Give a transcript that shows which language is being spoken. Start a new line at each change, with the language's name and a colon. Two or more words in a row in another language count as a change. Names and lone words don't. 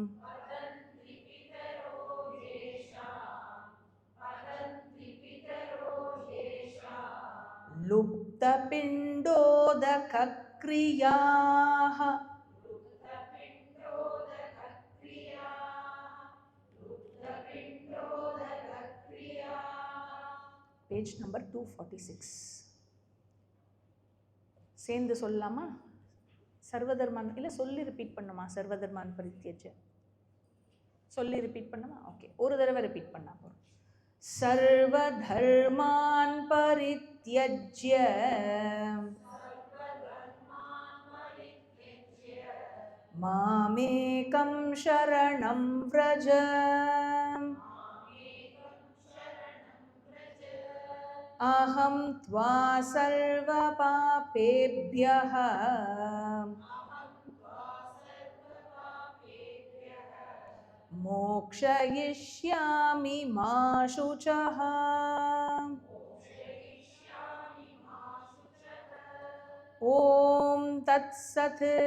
English: लुप्तपिण्डोदकक्रियाः page number 246
Tamil: சேர்ந்து சொல்லலாமா சர்வதர்மான் இல்ல சொல்லி ரிப்பீட் பண்ணுமா
Sanskrit: सर्वधर्मान् परित्यज्य
Tamil: சொல்லி ரிப்பீட் பண்ணுமா ஓகே ஒரு தடவை ரிப்பீட் பண்ணா போறோம்
Sanskrit: सर्वधर्मान् परित्यज्य मामेकं शरणं व्रज अहं त्वा सर्वपापेभ्यः मोक्षयिष्यामि मा शुचः ॐ तत्सत्